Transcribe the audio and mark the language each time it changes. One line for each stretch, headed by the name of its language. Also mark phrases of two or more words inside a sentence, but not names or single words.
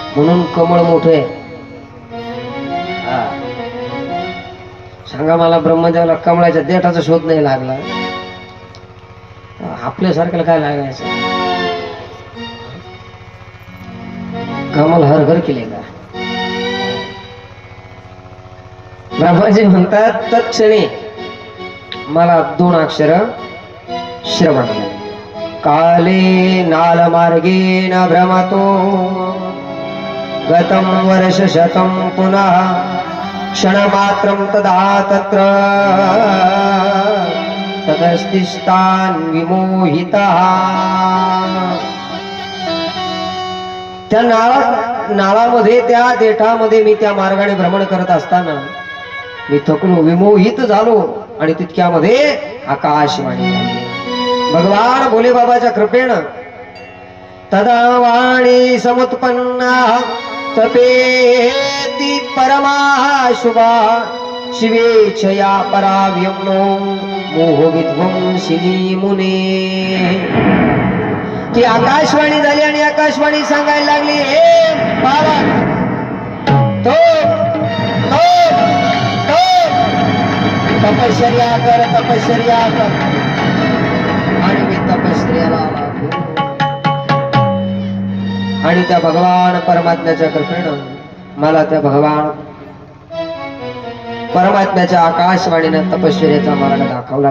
Marathi: म्हणून कमळ मोठं आहे, सांगा मला, ब्रह्मदेवाला कमळाच्या देठाचा शोध नाही लागला, आपल्यासारख्याला काय लागायचं? कमल हर घर केले का? ब्रह्माजी म्हणतात तत्क्षणी मला 2 अक्षर श्रवण झाले.
Sanskrit: काले नाल मार्गेण भ्रमतो गतं वर्ष शतं पुनः क्षणमात्रं तदा तत्र तदस्तिष्ठान् विमोहितः.
Marathi: त्या नाळामध्ये त्या देठामध्ये मी त्या मार्गाने भ्रमण करत असताना मी थकलो, विमोहित झालो आणि तितक्यामध्ये आकाशवाणी झाली. भगवान भोले बाबाच्या कृपेनं
Sanskrit: तदा वाणी समुत्पन्ना तपेति परमाः शुभा शिवेच्छया पराव्यम्नो मोहविध्वंसिनी मुने.
Marathi: ती आकाशवाणी झाली आणि आकाशवाणी सांगायला लागली, हे बाबा तो तपश्चर्या कर, तपश्चर्या कर. आणि मी तपश्चर्याला लागलो आणि त्या भगवान परमात्म्याच्या कृपेनं मला त्या भगवान परमात्म्याच्या आकाशवाणीनं तपश्चर्याचा मार्ग दाखवला.